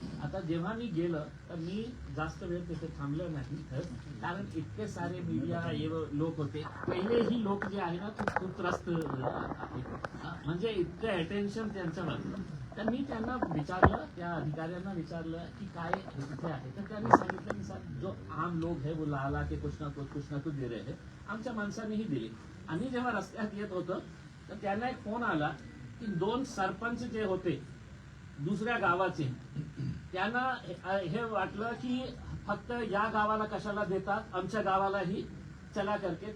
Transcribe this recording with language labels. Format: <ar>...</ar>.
<mr>आता जेव्हा मी गेलं तर मी जास्त वेळ तिथे थांबलो नाही, कारण इतके सारे मीडिया लोक होते. पहिलेही लोक जे आहे ना खूप त्रस्त आहे, म्हणजे इतकं अटेन्शन त्यांचं वाटलं. तर मी त्यांना विचारलं, त्या अधिकाऱ्यांना विचारलं की काय तिथे आहे. तर त्यांनी सांगितलं की</mr> <hi>सर जो आम लोग है वो ला के कुछ ना कुछ दे रहे हैं.</hi> <mr>आमच्या माणसांनीही दिली. आम्ही जेव्हा रस्त्यात येत होतो तर त्यांना एक फोन आला की 2 सरपंच जे होते दुसऱ्या गावाचे, त्यांना हे वाटलं की फक्त या गावाला कशाला देतात, आमच्या गावालाही चला करके.</mr>